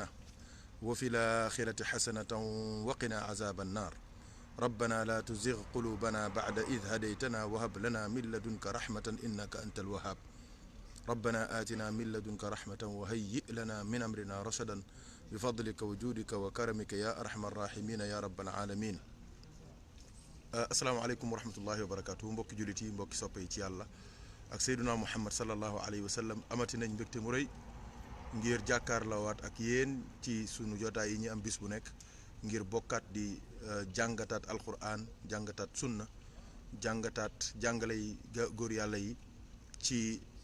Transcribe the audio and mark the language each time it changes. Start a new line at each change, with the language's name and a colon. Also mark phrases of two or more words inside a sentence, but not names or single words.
Arabic: وفي الآخرة حسنة وقنا عذاب النار ربنا لا تزغ قلوبنا بعد إذ هديتنا وهب لنا من لدنك رحمة إنك أنت الوهاب ربنا آتنا من لدنك رحمة وهيئ لنا من أمرنا رشدا بفضلك وجودك وكرمك يا أرحم الراحمين يا رب العالمين السلام عليكم ورحمة الله وبركاته
Wolof: mbokki jullit yi mbokki soppe yi ci yàlla ak
Arabic: سيدنا محمد صلى الله عليه وسلم
Wolof: amati nañ mbégte mu rëy ngir jàkkaarloowaat ak yéen ci sunu jotaay yi ñu am bis bu nekk ngir bokkaat di jàngataat alquran jàngataat sunna jàngataat jàngale yi góor yàlla yi ci